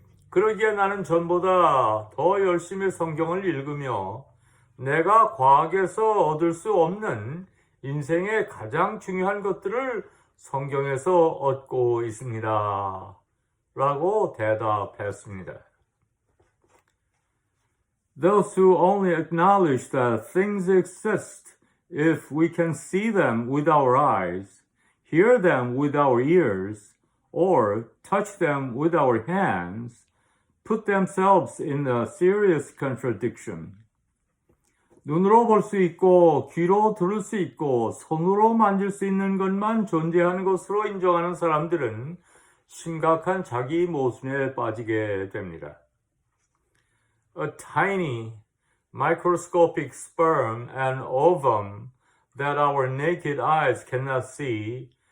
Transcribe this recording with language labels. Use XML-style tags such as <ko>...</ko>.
<ko>그러기에 나는 전보다 더 열심히 성경을 읽으며 내가 과학에서 얻을 수 없는 인생의 가장 중요한 것들을 성경에서 얻고 있습니다. 라고 대답했습니다.</ko> <en>Those who only acknowledge that things exist if we can see them with our eyes, hear them with our ears, or touch them with our hands, put themselves in a serious contradiction.</en> <ko>눈으로 볼 수 있고, 귀로 들을 수 있고, 손으로 만질 수 있는 것만 존재하는 것으로 인정하는 사람들은 심각한 자기 모순에 빠지게 됩니다.</ko> <en>A tiny microscopic sperm and ovum that our naked eyes cannot see</en>